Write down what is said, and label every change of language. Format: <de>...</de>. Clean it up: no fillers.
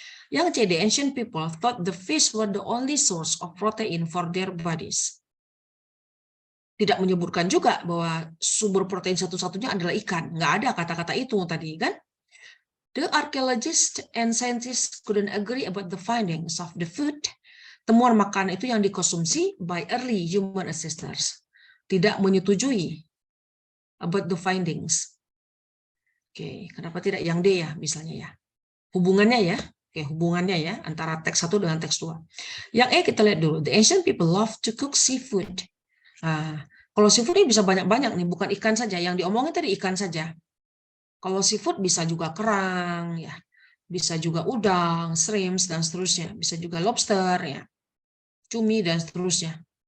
<id>Yang C,</id> <en>the ancient people thought the fish were the only source of protein for their bodies.</en> <id>Tidak menyebutkan juga bahwa sumber protein satu-satunya adalah ikan. Nggak ada kata-kata itu tadi kan.</id> <en>The archaeologists and scientists couldn't agree about the findings of the food.</en> <id>Temuan makanan itu yang dikonsumsi</id> <en>by early human ancestors.</en> <id>Tidak menyetujui</id> <en>about the findings.</en> <id>Oke, kenapa tidak yang D ya misalnya ya? Hubungannya ya. Oke, hubungannya ya antara teks 1 dengan teks 2. Yang E kita lihat dulu.</id> <en>The ancient people love to cook seafood.</en> <id>Nah, kalau seafood ini bisa banyak-banyak nih, bukan ikan saja. Yang diomongin tadi ikan saja. Kalau seafood bisa juga kerang, ya, bisa juga udang, shrimps dan seterusnya. Bisa juga lobster, ya, cumi dan seterusnya.</id>